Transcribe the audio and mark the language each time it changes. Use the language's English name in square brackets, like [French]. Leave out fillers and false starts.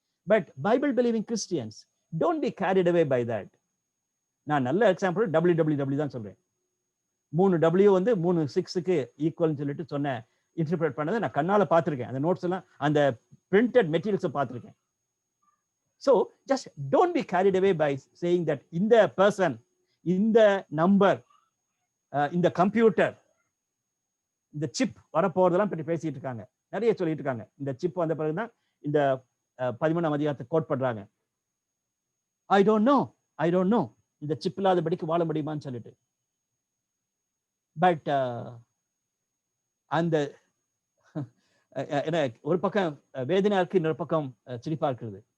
[English] But Bible believing Christians don't be carried away by that. [Tamil] நான் நல்ல example www தான் சொல்றேன். 3 W வந்து 3 6க்கு ஈக்குவல்னு சொல்லிட்டு சொன்ன இன்டர்பிரேட் பண்ணதை நான் கண்ணால பார்த்திருக்கேன். அந்த நோட்ஸ் எல்லாம் அந்த பிரிண்டட் மெட்டீரியல்ஸை பார்த்திருக்கேன். [English] So just don't be carried away by saying that in the person, in the number, in the computer, [Tamil] இந்த சிப் வரப்போறதெல்லாம் பற்றி பேசிட்டு இருக்காங்க, நிறைய சொல்லிட்டு இருக்காங்க. இந்த சிப் வந்த பிறகுதான் இந்த 13ஆம் அதிகாரத்தை கோட் பண்றாங்க. [English] I don't know [Tamil] இந்த சிப் இல்லாதபடிக்கு வாழ முடியுமான்னு சொல்லிட்டு. பட் அந்த ஒரு பக்கம் வேதனையா இருக்கு, இன்னொரு பக்கம் சிரிப்பா இருக்கிறது.